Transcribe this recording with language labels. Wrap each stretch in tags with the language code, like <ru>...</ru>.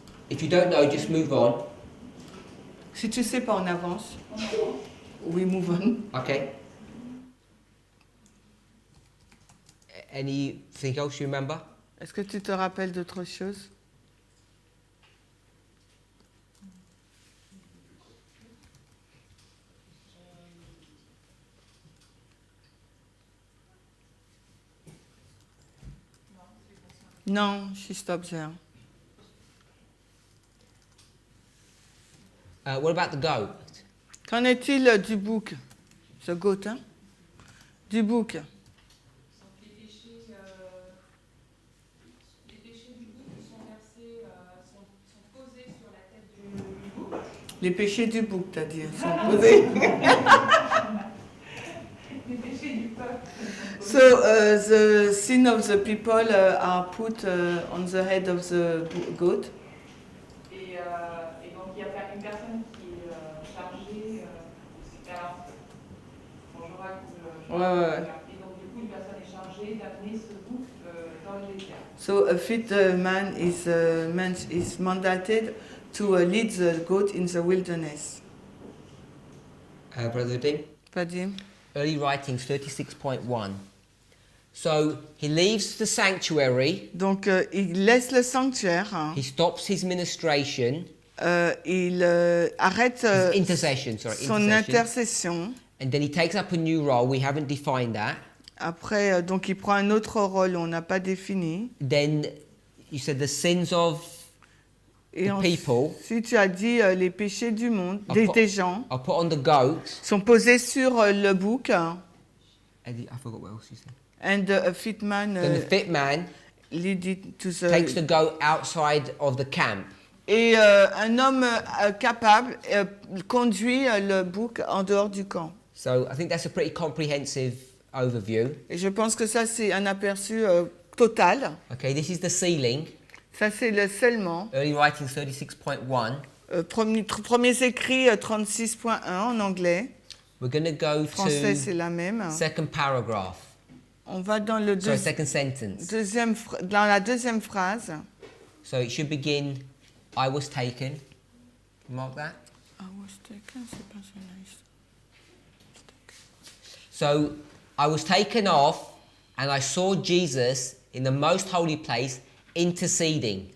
<en>If you don't know, just move on.</en> <fr>Si tu sais pas, on avance.</fr> <en>We move on. Okay. Anything else you remember?</en> <fr>Est-ce que tu te rappelles d'autre chose?</fr> <en>Non, she stops there. What about the goat?</en> <fr>Qu'en est-il du bouc? Ce goat, hein? Du bouc. Les péchés du bouc sont versés, sont posés sur la tête du bouc. Les péchés du bouc, t'as dit, sont posés. Les péchés du peuple.</fr> <en>So the sin of the people are put on the head of the goat.</en> <fr>Et donc il y a une personne qui est chargée. Alors, bonjour. Ouais. Et donc du coup une personne est chargée d'amener ce bouc dans le désert.</fr> <en>So a fit man is mandated to lead the goat in the wilderness. Brother Vadim? Vadim? Early Writings 36.1. So he leaves the sanctuary.</en> <fr>Donc il laisse le sanctuaire. Hein.</fr> <en>He stops his ministration.</en> <fr>Il arrête son intercession.</fr> <en>And then he takes up a new role. We haven't defined that.</en> <fr>Après, donc il prend un autre rôle, on n'a pas défini.</fr> <en>Then you said the sins of the people.</en> <fr>Si tu as dit les péchés du monde, des gens,</fr> <en>I'll put on the goat.</en> <fr>Sont posés sur le bouc.</fr> <en>I forgot what else you said. And a fit man. Then the fit man takes the goat outside of the camp.</en> <fr>Et un homme capable conduit le bouc en dehors du camp.</fr> <en>So I think that's a pretty comprehensive overview.</en> <fr>Et je pense que ça c'est un aperçu total.</fr> <en>Okay, this is the sealing.</en> <fr>Ça c'est le scellement.</fr> <en>Early Writings 36.1.</en> <fr>Premiers écrits 36.1 en anglais.</fr> <en>We're going to go</en> <fr>Français,</fr> <en>to</en> <fr>c'est la même.</fr> <en>Second paragraph.</en> <fr>On va dans le</fr> <en>second sentence.</en> <fr>Dans la deuxième phrase.</fr> <en>So it should begin, I was taken. Mark that. I was taken,</en> <fr>c'est pas</fr> <en>so nice. So I was taken off and I saw Jesus in the most holy place interceding.</en>